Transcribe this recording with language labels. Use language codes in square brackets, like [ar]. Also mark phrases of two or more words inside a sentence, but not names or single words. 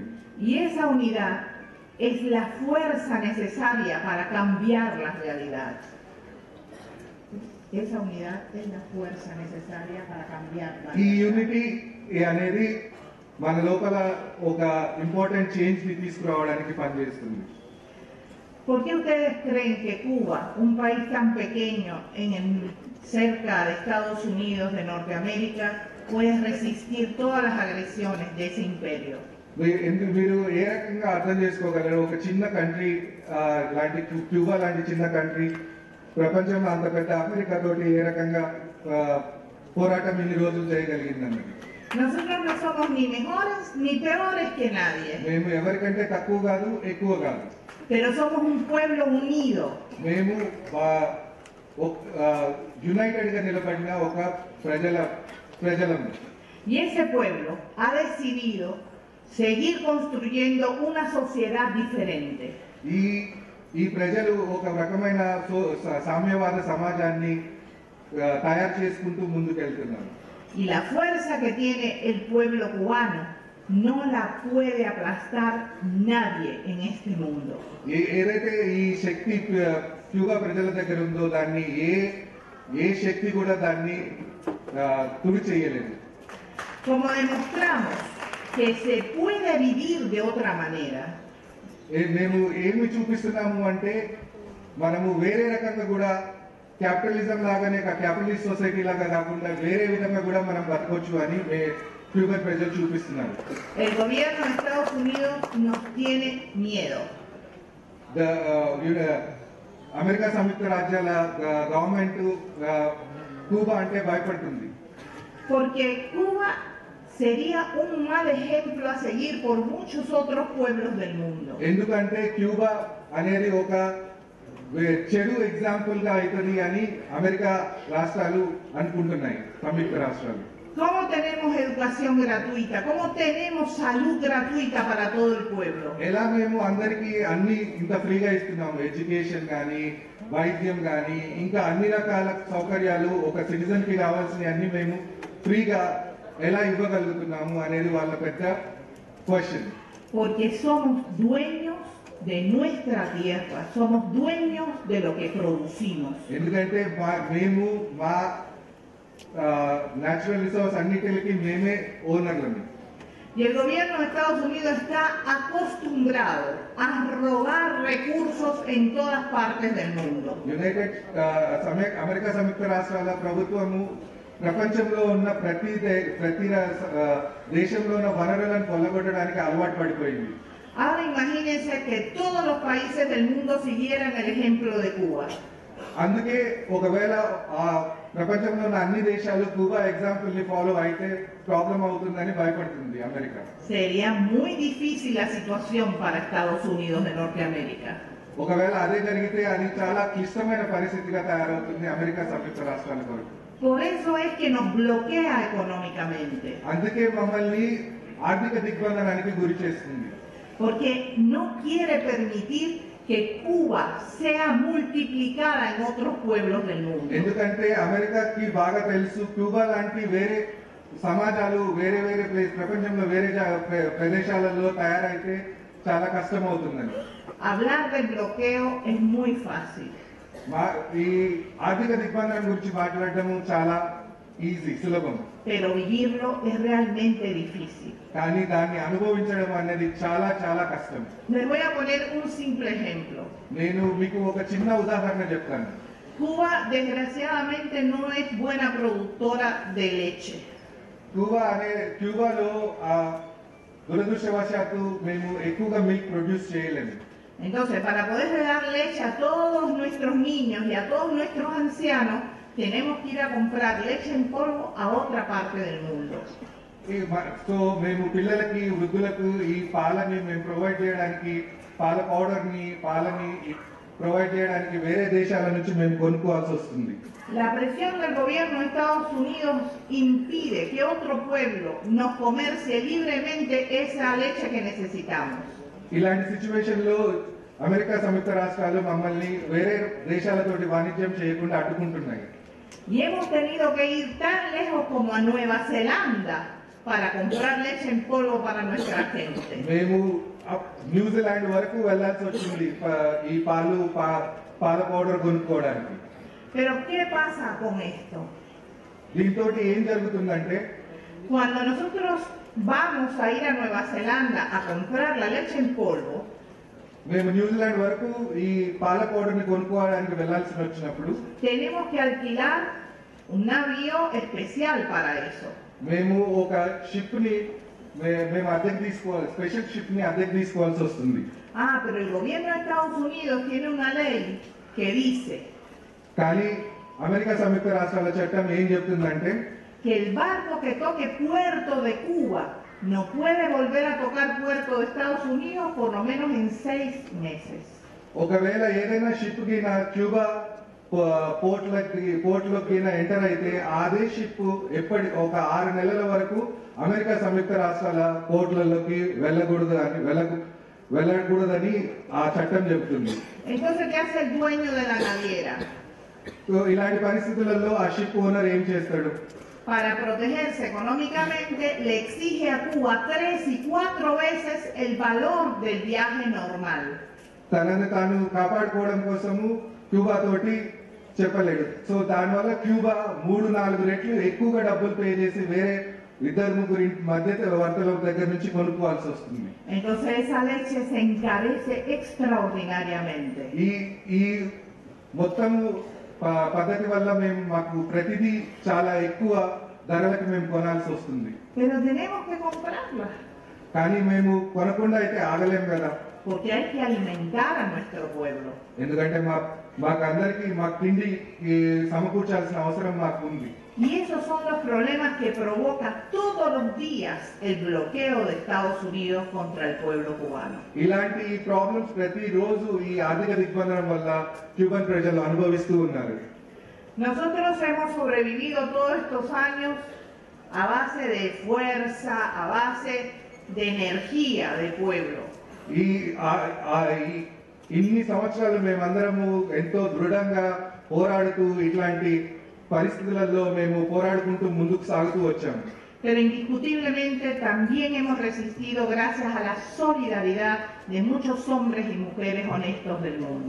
[es] Y esa unidad es la fuerza necesaria para cambiar la realidad. Esa unidad es la fuerza necesaria para cambiar la [te] ఈ [es] realidad. [te] యూనిటీ అనేది మన లోపల ఒక [en] important change [te] ని తీసుకురావడానికి పనిచేస్తుంది. [es] ¿Por qué ustedes creen que Cuba, un país tan pequeño cerca de Estados Unidos, de Norteamérica, puede resistir todas las agresiones de ese imperio? [te] మీరు ఏ రకంగా అర్థం చేసుకోగలరు? ఒక చిన్న కంట్రీ లాంటి క్యూబా లాంటి చిన్న కంట్రీ ప్రపంచంలో అంత పెద్ద అమెరికా తోటి ఏ రకంగా పోరాటం ఇన్ని రోజులు చేయగలిగిందన్నది. [es] Nosotros no somos ni mejores ni peores que nadie, [te] మేము ఎవరికంటే తక్కువ కాదు, ఎక్కువ కాదు. [es] pero somos un pueblo unido. [te] మేము యునైటెడ్ గా నిలబడిన ఒక ప్రజలం. [es] Y ese pueblo ha decidido seguir construyendo una sociedad diferente. [te] ఈ ప్రజలు ఒక రకమైన సామ్యవాద సమాజాన్ని తయారు చేసుకుంటూ ముందుకెళ్తున్నారు. [es] Y la fuerza que tiene el pueblo cubano no la puede aplastar nadie en este mundo. [te] ఏదైతే ఈ శక్తి క్యూబా ప్రజల దగ్గర ఉందో దాన్ని ఏ శక్తి కూడా దాన్ని తుడి చేయలేదు. [es] Como demostramos que se puede vivir de otra manera, [te] మేము ఏమి చూపిస్తున్నాము అంటే మనము వేరే రకంగా కూడా క్యాపిటలిజం లాగానే [en] capitalist society [te] లాగా కాకుండా వేరే విధంగా కూడా మనం బతకొచ్చు అని క్యూబన్ ప్రజలు చూపిస్తున్నారు. [es] el gobierno de Estados Unidos nos tiene miedo. [te] అమెరికా సంయుక్త రాజ్యాల గవర్నమెంట్ క్యూబా అంటే భయపడుతుంది. [es] Porque Cuba sería un mal ejemplo a seguir por muchos otros pueblos del mundo. [te] ఎందుకంటే క్యూబా అనేది ఒక చెడు ఎగ్జాంపుల్ గా అవుతుంది అని అమెరికా రాష్ట్రాలు అనుకుంటున్నాయి, సంయుక్త రాష్ట్రాలు. [es] ¿Cómo tenemos educación gratuita? ¿Cómo tenemos salud gratuita para todo el pueblo? [te] ఎలా మేము అందరికీ అన్ని ఇంత ఫ్రీగా ఇస్తున్నాము, ఎడ్యుకేషన్ కానీ వైద్యం కానీ ఇంకా అన్ని రకాల సౌకర్యాలు ఒక సిటిజన్ కి కావాల్సిన అన్ని మేము ఫ్రీగా ఎలా ఇవ్వగలుగుతున్నాము అనేది వాళ్ళ పెద్ద క్వశ్చన్. [es] Porque somos dueños de nuestra tierra, somos dueños de lo que producimos. [te] ఎందుకంటే మేము మా [en] natural resource [te] అన్నిటికి మేమే ఓనర్లని. [es] Y el gobierno de Estados Unidos está acostumbrado a robar recursos en todas partes del mundo. [te] అమెరికా సంయుక్త రాష్ట్రాల ప్రభుత్వము ప్రపంచంలో ఉన్న ప్రతి దేశంలో ఉన్న వనరులను కొల్లగొట్టడానికి అలవాటు పడిపోయింది. [es] Ahora imagínense que todos los países del mundo siguieran el ejemplo de Cuba. [te] అందుకే ఒకవేళ ప్రపంచంలో ఉన్న అన్ని దేశాలు క్యూబా ఎగ్జాంపుల్ ని ఫాలో అయితే ప్రాబ్లం అవుతుందని భయపడుతుంది అమెరికా. [es] Sería muy difícil la situación para Estados Unidos de Norteamérica. [te] ఒకవేళ అదే జరిగితే అది చాలా క్లిష్టమైన పరిస్థితిగా తయారవుతుంది అమెరికా సంయుక్త రాష్ట్రాల కొరకు. [es] Por eso es que nos bloquea económicamente. [te] అందుకే మమ్మల్ని ఆర్థిక దిగ్బంధనానికి గురి చేస్తుంది. [es] Porque no quiere permitir que Cuba sea multiplicada en otros pueblos del mundo. [te] ఎందుకంటే అమెరికాకి బాగా తెలుసు క్యూబా లాంటి వేరే సమాజాలు వేరే ప్రపంచంలో వేరే ప్రదేశాలలో తయారైతే చాలా కష్టం అవుతుందని. [es] Hablar del bloqueo es muy fácil. [te] ఈ ఆర్థిక దిగ్బంధనం గురించి మాట్లాడడం చాలా ఈజీ, సులభం. [es] Pero vivirlo es realmente difícil. [te] కానీ దాన్ని అనుభవించడం అనేది చాలా చాలా కష్టం. [es] Les voy a poner un simple ejemplo. [te] నేను మీకు ఒక చిన్న ఉదాహరణ చెప్తాను. [es] Cuba desgraciadamente no es buena productora de leche. [te] క్యూబాలో దురదృష్టవశాత్తు మేము ఎక్కువగా [en] milk produce [te] చేయలేము. [es] Entonces, para poder dar leche a todos nuestros niños y a todos nuestros ancianos, tenemos que ir a comprar leche en polvo a otra parte del mundo. [te] సో మేము పిల్లలకి వృద్ధులకు ఈ పాలని మేము ప్రొవైడ్ చేయడానికి పాల పౌడర్ని ప్రొవైడ్ చేయడానికి వేరే దేశాల నుంచి మేము కొనుక్కోవాల్సి వస్తుంది. [es] La presión del gobierno de Estados Unidos impide que otro pueblo nos comercie libremente esa leche que necesitamos. [te] ఇలాంటి సిచ్యువేషన్ లో అమెరికా సంయుక్త రాష్ట్రాలు మమ్మల్ని వేరే దేశాలతోటి వాణిజ్యం చేయకుండా అడ్డుకుంటున్నాయి. [es] Y hemos tenido que ir tan lejos como a Nueva Zelanda para comprar leche en polvo para nuestra gente. [te] మేము న్యూజిలాండ్ వరకు వెళ్ళాల్సి వచ్చింది ఈ పాల పౌడర్ కొనుక్కోవడానికి. [es] Pero ¿qué pasa con esto? [te] దీంతో ఏం జరుగుతుందంటే [es] Cuando nosotros vamos a ir a Nueva Zelanda a comprar la leche en polvo, [te] మేము న్యూజిలాండ్ వరకు ఈ పాల పౌడర్ ని కొనుక్కోవడానికి వెళ్ళాల్సి వచ్చినప్పుడు [es] tenemos que alquilar un navío especial para eso. [te] మేము ఒక షిప్ ని మేము అద్దెకు తీసుకోవాలి, [en] special ship [te] ని అద్దెకు తీసుకోవాల్సి వస్తుంది. [es] Pero el gobierno de Estados Unidos tiene una ley que dice [te] కానీ అమెరికా సంయుక్త రాష్ట్రాల చట్టం ఏం చెప్తుందంటే [es] que el barco que toque puerto de Cuba no puede volver a tocar puerto de Estados Unidos por lo menos en 6 meses. [te] ఒకవేళ ఏదైనా షిప్ కి క్యూబా పోర్ట్లోకి ఎంటర్ అయితే అదే షిప్ ఒక 6 నెలల వరకు అమెరికా సంయుక్త రాష్ట్రాల పోర్ట్లలోకి వెళ్ళకూడదని ఆ చట్టం చెబుతుంది. [es] Entonces, ¿qué hace el dueño de la naviera? [te] ఇలాంటి పరిస్థితులలో ఆ [en] ship owner [te] ఏం చేస్తాడు? [es] Para protegerse económicamente, le exige a Cuba 3 y 4 veces el valor del viaje normal. [te] తనను తాను కాపాడుకోవడం కోసము క్యూబా తోటి చెప్పలేడు. సో దానివల్ల క్యూబా 3-4 రెట్లు ఎక్కువగా డబ్బులు పే చేసి వేరే 2-3 మధ్యవర్తుల దగ్గర నుంచి కొనుక్కోవాల్సి వస్తుంది. [es] Entonces esa leche se encarece extraordinariamente. [te] ఈ మొత్తం పద్ధతి వల్ల మాకు ప్రతిదీ చాలా ఎక్కువ ధరలకు మేము కొనాల్సి వస్తుంది. [es] Pero tenemos que comprarla. [te] కానీ మేము కొనకుండా అయితే ఆగలేం కదా. [es] Porque hay que alimentar a nuestro pueblo. [te] ఎందుకంటే మాకు తిండి సమకూర్చాల్సిన అవసరం మాకు ఉంది. [es] Y esos son los problemas que provoca todos los días el bloqueo de Estados Unidos contra el pueblo cubano. [te] ఇలాంటి ప్రాబ్లమ్స్ ప్రతిరోజు ఈ ఆర్థిక దిగ్బంధనం వల్ల క్యూబన్ ప్రజలు అనుభవిస్తూ ఉన్నారు. [es] Nosotros hemos sobrevivido todos estos años a base de fuerza, a base de energía del pueblo. [te] ఇన్ని సంవత్సరాలు మేమందరము ఎంతో దృఢంగా పోరాడుతూ ఇట్లాంటి పరిస్థితులలో మేము పోరాడుకుంటూ ముందుకు సాగుతూ వచ్చాము. [es] Pero indiscutiblemente también hemos resistido gracias a la solidaridad de muchos hombres y mujeres honestos del mundo.